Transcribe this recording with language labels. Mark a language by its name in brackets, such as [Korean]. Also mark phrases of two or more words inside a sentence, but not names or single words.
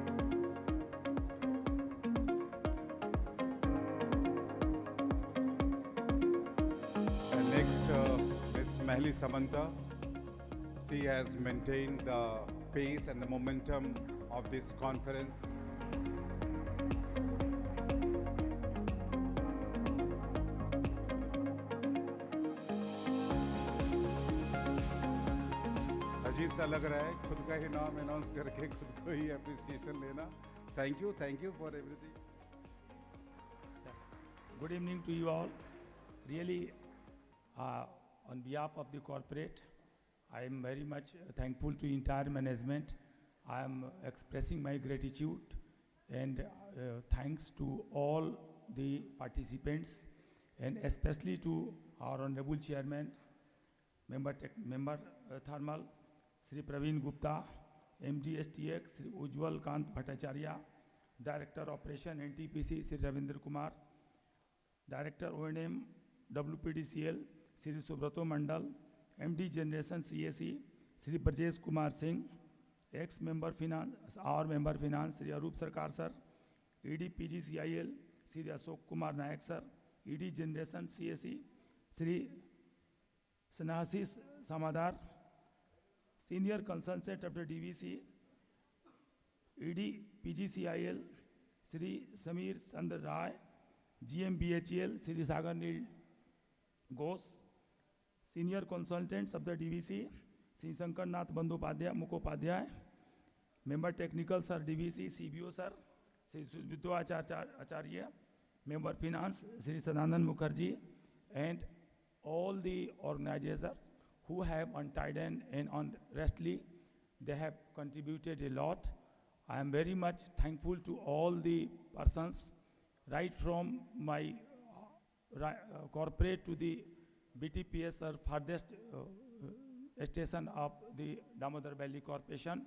[English] And next, Ms. Miheli Samanta. She has maintained the pace and the momentum of this conference. [Hindi] अजीब सा लग रहा है खुद का ही नाम अनाउंस करके खुद को ही अप्रिसिएशन लेना. [English] Thank you for everything. Good evening to you all. Really, on behalf of the corporate, I am very much thankful to entire management. I am expressing my gratitude And thanks to all the participants, and especially to our Honorable Chairman, Member Thermal, Sri Praveen Gupta, MD STX, Sri Ujjwal Kant Bhattacharya, Director Operation NTPC, Sri Ravindra Kumar, Director O&M WPDCL, Sri Subrato Mandal, MD Generation CAC, Sri Brajesh Kumar Singh, ex-member Finance, our member Finance, Sri Arup Sarkar Sir, ED PGCIL, Sri Ashok Kumar Nayak Sir, ED Generation CAC, Sri Sanahasis Samadar, Senior Consultant of the DVC, ED PGCIL, Sri Samir Chandra Rai, GMBHEL, Sri Sagar Nil Ghosh, Senior Consultants of the DVC, Sri Shankar Nath Bandyopadhyay, Mukhopadhyay, Member Technical Sir DVC, CBO Sir, Sri Sudhito Acharya, Member Finance, Sri Sadanand Mukherjee, and all the organizers who have untied and honestly, they have contributed a lot. I am very much thankful to all the persons, right from my corporate to the BTPS or farthest station of the Damodar Valley Corporation.